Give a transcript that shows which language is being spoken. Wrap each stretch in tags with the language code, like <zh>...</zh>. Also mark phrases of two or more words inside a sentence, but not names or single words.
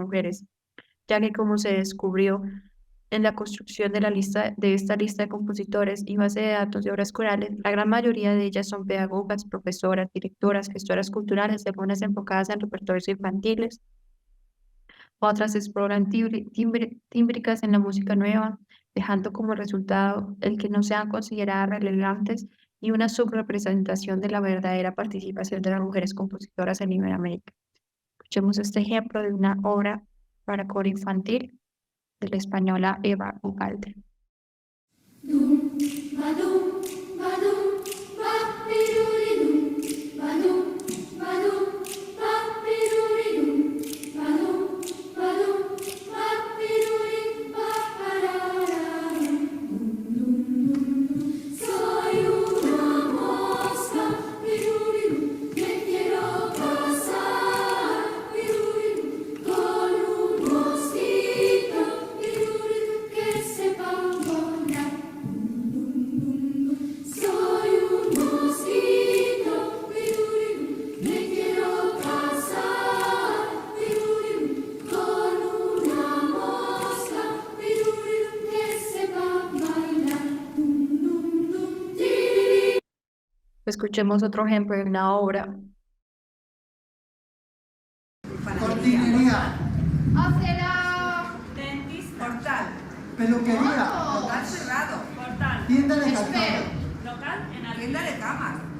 <es>mujeres, ya que como se descubrió en la construcción de esta lista de compositores y base de datos de obras corales, la gran mayoría de ellas son pedagogas, profesoras, directoras, gestoras culturales, algunas enfocadas en repertorios infantiles, otras exploran tímbricas en la música nueva, dejando como resultado el que no sean consideradas relevantes y una subrepresentación de la verdadera participación de las mujeres compositoras en Iberoamérica. Escuchemos este ejemplo de una obra para coro infantil de la española Eva Ugalde. Dum, badum, badum, bapiruridum, badum, badum, bapiruridum, badum, badum, bapirurid, baparararum. Dum, dum, dum. Soy una mosca, piruridum, me quiero casar, piruridum, con un mosquito, piruridum, que sepa volar. Soy un mosquito, piruridum, me quiero casar, piruridum, con una mosca, piruridum, que sepa bailar. Dum, dum, dum, tiriri. Escuchemos otro ejemplo de una obra. Cortinería, Acera. Dentis, portal. peluquería, Local cerrado. Portal. tienda de Espera. calzado, Local en tienda de camas.</es>